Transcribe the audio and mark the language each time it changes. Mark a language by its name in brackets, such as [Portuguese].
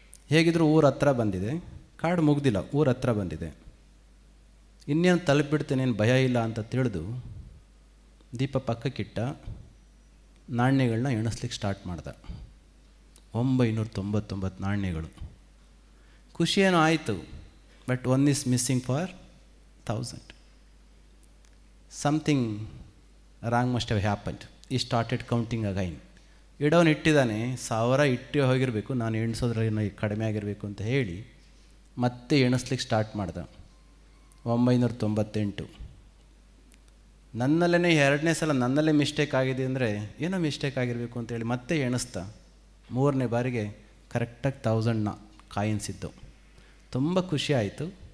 [Kannada] ಹೇಗಿದ್ದರೂ ಊರ ಹತ್ರ ಬಂದಿದೆ, ಕಾಡು ಮುಗ್ದಿಲ್ಲ, ಊರ ಹತ್ರ ಬಂದಿದೆ, ಇನ್ನೇನು ತಲುಪಿಬಿಡ್ತೇನೇನು ಭಯ ಇಲ್ಲ ಅಂತ ತಿಳಿದು ದೀಪ ಪಕ್ಕಕ್ಕಿಟ್ಟ. ನಾಣ್ಯಗಳನ್ನ ಎಣಿಸ್ಲಿಕ್ಕೆ ಸ್ಟಾರ್ಟ್ ಮಾಡ್ದ. 999 ನಾಣ್ಯಗಳು. ಖುಷಿಯೇನೋ ಆಯಿತು. [English] But one is missing for 1000. Something wrong must have happened. He started counting again. [Kannada] ಇಡೋನು ಇಟ್ಟಿದ್ದಾನೆ, 1000 ಇಟ್ಟು ಹೋಗಿರಬೇಕು, ನಾನು ಎಣಿಸೋದ್ರಲ್ಲಿ ಕಡಿಮೆ ಆಗಿರಬೇಕು ಅಂತ ಹೇಳಿ ಮತ್ತೆ ಎಣಿಸ್ಲಿಕ್ಕೆ ಸ್ಟಾರ್ಟ್ ಮಾಡ್ದೆ. 998. ನನ್ನಲ್ಲೇ ಎರಡನೇ ಸಲ ನನ್ನಲ್ಲೇ ಮಿಸ್ಟೇಕ್ ಆಗಿದೆ ಅಂದರೆ ಏನೋ ಮಿಸ್ಟೇಕ್ ಆಗಿರಬೇಕು ಅಂತೇಳಿ ಮತ್ತೆ ಎಣಿಸ್ತಾ 3ನೇ ಬಾರಿಗೆ ಕರೆಕ್ಟಾಗಿ 1000 ಕಾಯಿನ್ಸ್ ಇದ್ದವು. ತುಂಬ ಖುಷಿ ಆಯಿತು.